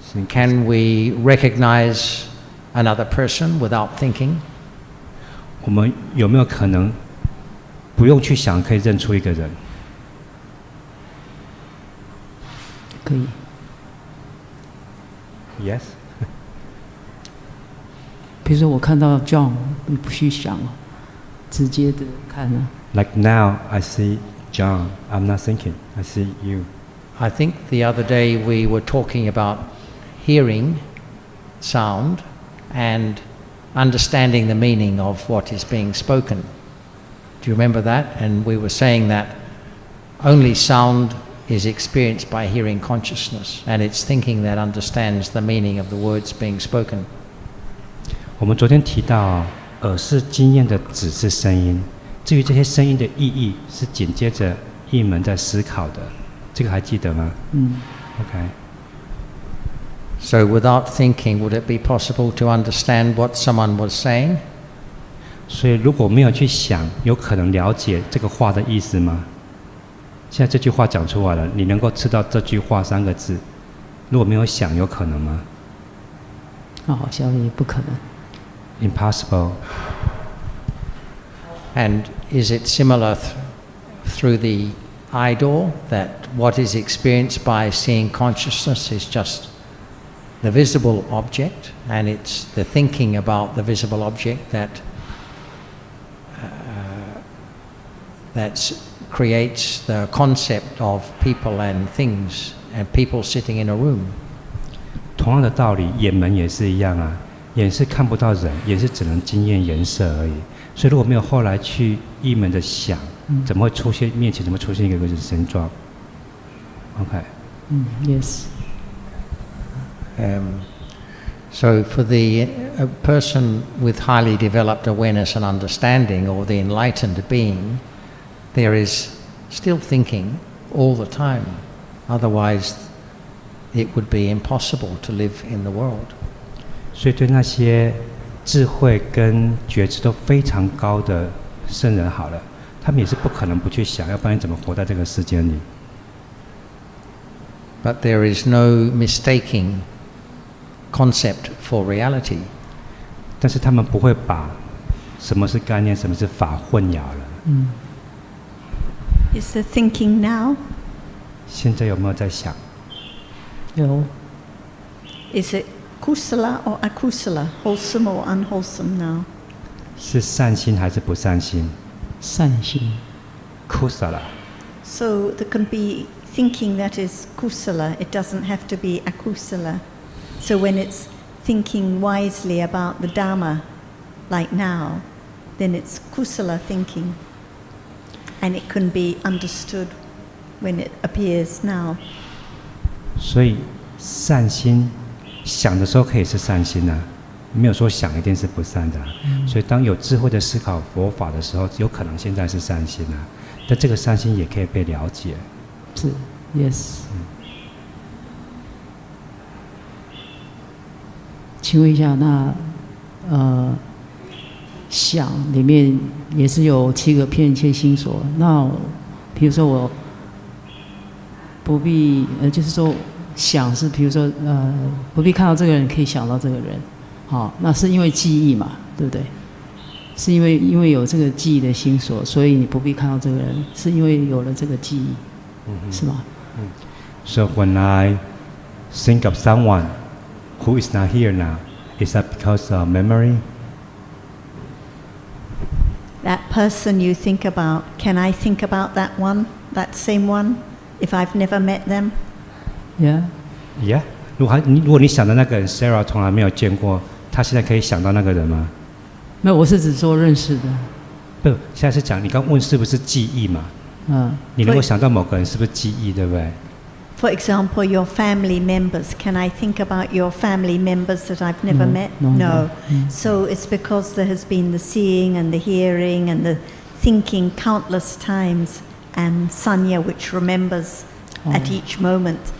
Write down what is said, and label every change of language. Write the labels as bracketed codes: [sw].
[en] Can we recognize another person without thinking? [zh] 我们有没有可能不用去想，可以认出一个人？可以。 [en] Yes. [zh] 比如说我看到 John， 你不去想了，直接的看了。 [en] Like now, I see John. I'm not thinking. I see you. I think the other day we were talking about hearing sound and understanding the meaning of what is being spoken. Do you remember that? And we were saying that only sound is experienced by hearing consciousness, and it's thinking that understands the meaning of the words being spoken. [zh] 我们昨天提到，耳是经验的只是声音，至于这些声音的意义，是紧接着一门在思考的，这个还记得吗？OK。 [en] So without thinking, would it be possible to understand what someone was saying? [zh] 所以如果没有去想，有可能了解这个话的意思吗？现在这句话讲出来了，你能够知道这句话3个字，如果没有想，有可能吗？好像也不可能。 [en] Impossible. And is it similar through the eye door, that what is experienced by seeing consciousness is just the visible object, and it's the thinking about the visible object that creates the concept of people and things and people sitting in a room. [zh] 同样的道理，眼门也是一样啊，眼是看不到人，眼是只能经验颜色而已。所以如果没有后来去一门的想，怎么会出现面前怎么出现一个形状 ？OK。 [en] Yes. So for a person with highly developed awareness and understanding, or the enlightened being, there is still thinking all the time. Otherwise, it would be impossible to live in the world. [zh] 所以对那些智慧跟觉知都非常高的圣人好了，他们也是不可能不去想，要不然你怎么活在这个世间里？ [en] But there is no mistaking concept for reality. [zh] 但是他们不会把什么是概念，什么是法混淆了。 [en] Is the thinking now? [zh] 现在有没有在想？有。 [en] Is it kusala or akusala, wholesome or unwholesome now? [zh] 是善心还是不善心？善心。 [pi] kusala。 [en] So there can be thinking that is kusala, it doesn't have to be akusala. So when it's thinking wisely about the Dhamma, like now, then it's kusala thinking. And it can be understood when it appears now. [zh] 所以善心想的时候可以是善心啊，没有说想一定是不善的啊。所以当有智慧的思考佛法的时候，有可能现在是善心啊，但这个善心也可以被了解。是 ， [en] Yes。 [zh] 请问一下，那想里面也是有7个片切心所。那比如说我不必就是说想是，比如说不必看到这个人，可以想到这个人，好，那是因为记忆嘛，对不对？是因为有这个记忆的心所，所以你不必看到这个人，是因为有了这个记忆，是吗 [en] ？So when I think of someone who is not here now, is that because of memory? That person you think about, can I think about that one, that same one, if I've never met them? Yeah. Yeah. [zh] 如果你想的那个人 Sarah 从来没有见过，他现在可以想到那个人吗？没有，我是指说认识的。不，现在是讲你刚问是不是记忆嘛？你能够想到某个人是不是记忆，对不对？ [en] For example, your family members. Can I think about your family members that I've never met? No. So it's because there has been the seeing and the hearing and the thinking countless times, and sanya, which remembers at each moment.